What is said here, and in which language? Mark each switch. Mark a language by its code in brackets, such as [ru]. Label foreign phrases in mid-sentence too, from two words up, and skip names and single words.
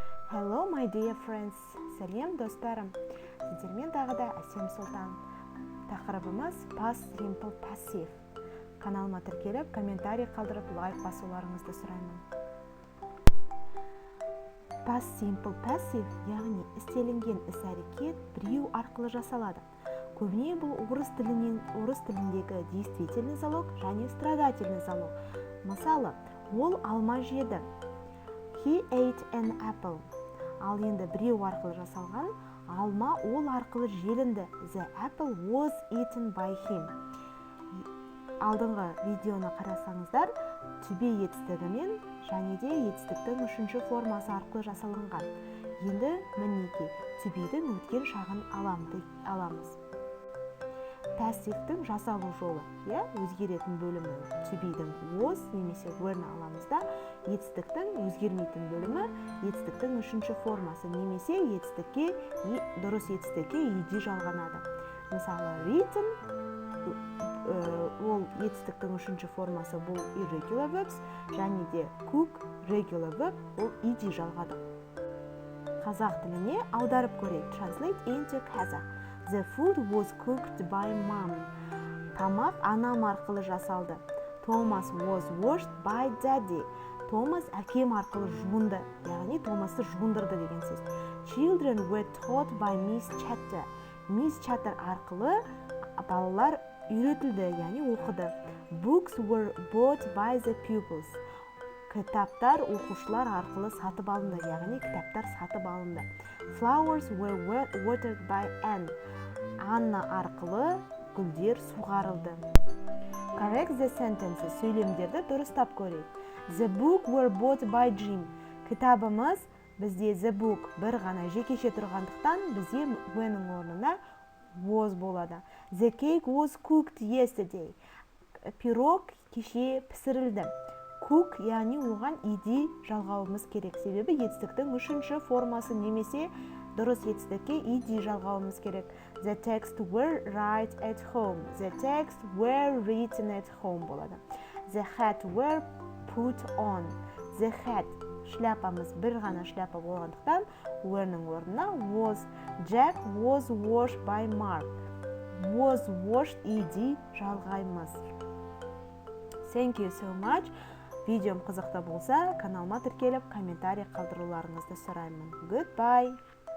[en] Hello my dear friends. [kk] Сәлем достарым. Сіздермен тағы да Әсем Сұлтан. Тақырыбымыз [en] Past Simple Passive. [kk] Каналыма тіркеліп, комментарий қалдырып, лайк басуларыңызды сұраймын. [en] Past Simple Passive, [kk] яғни істелінген іс-әрекет біреу арқылы жасалады. Көбіне бұл орыс тіліндегі [ru] действительный залог [kk] және [ru] страдательный залог. [kk] Мысалы, ол алма жеді. [en] He ate an apple. [kk] Ал енді біреу арқылы жасалған, алма ол арқылы желінді. [en] The apple was eaten by him. [kk] Алдыңғы видеоны қарасаңыздар, [en] to be [kk] етістігімен және де етістіктің үшінші формасы арқылы жасалынған. Енді мінеки [en] to be- [kk] дің өткен шағын аламыз. Пассивтің жасалу жолы, өзгеретін бөлімі [en] to be- [kk] дің was немесе were-ны аламыз да, етістіктің өзгермейтін бөлімі етістіктің үшінші формасы немесе дұрыс етістікке ed жалғанады. Мысалы, written ол етістіктің үшінші формасы бұл [en] irregular verbs, [kk] және де [en] cook regular verb [kk] ол ed жалғады. Қазақ тіліне аударып көрейік. [en] Translate into Kazakh. The food was cooked by mom. [kk] Тамақ анам арқылы жасалды. [en] Thomas was washed by daddy. [kk] Томас әкем арқылы жуынды, яғни Томасты жуындырды деген сөз. [en] Children were taught by Miss Chatter. [kk] Miss Chatter арқылы балалар үйретілді, яғни оқыды. [en] Books were bought by the pupils. [kk] Кітаптар оқушылар арқылы сатып алынды, яғни кітаптар сатып алынды. [en] Flowers were watered by Anne. [kk] Анна арқылы гүлдер суғарылды. [en] Correct the sentences. [kk] Сөйлемдерді дұрыстап көрейік. [en] The book were bought by Jim. [kk] Кітабымыз бізде [en] the book [kk] бір ғана жекеше тұрғандықтан бізде when-ның орнына was болады. [en] The cake was cooked yesterday. [kk] Пирог кеше пісірілді. Cook, яғни оған ed жалғауымыз керек. Себебі етістіктің үшінші формасы немесе дұрыс етістікке ed жалғауымыз керек. [en] The text were right at home. The text were written at home болады. The hat were put on. The hat, [kk] шляпамыз бір ғана шляпа болғандықтан were-ның орнына was. [en] Jack was washed by Mark. Was washed ed жалғаймыз. Thank you so much. [kk] Видеом қызықты болса, каналыма тіркеліп, комментарий қалдыруларыңызды сұраймын. [en] Goodbye!